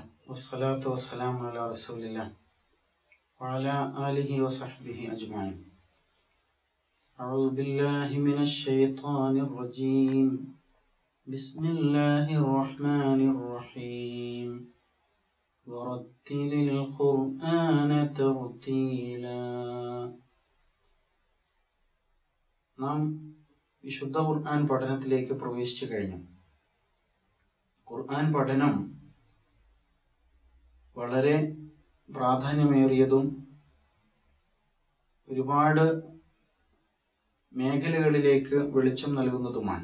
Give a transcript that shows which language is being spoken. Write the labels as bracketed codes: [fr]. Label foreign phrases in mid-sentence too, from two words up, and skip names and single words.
[ar] والصلاة والسلام على رسول الله وعلى آله وصحبه أجمعين. أعوذ بالله من الشيطان الرجيم. بسم الله الرحمن الرحيم. ورتل القرآن ترتيلا. [ml] നാം വിശുദ്ധ ഖുർആൻ പഠനത്തിലേക്ക് പ്രവേശിച്ചു കഴിഞ്ഞു. ഖുർആൻ പഠനം വളരെ പ്രാധാന്യമേറിയതും ഒരുപാട് മേഖലകളിലേക്ക് വെളിച്ചം നൽകുന്നതുമാണ്.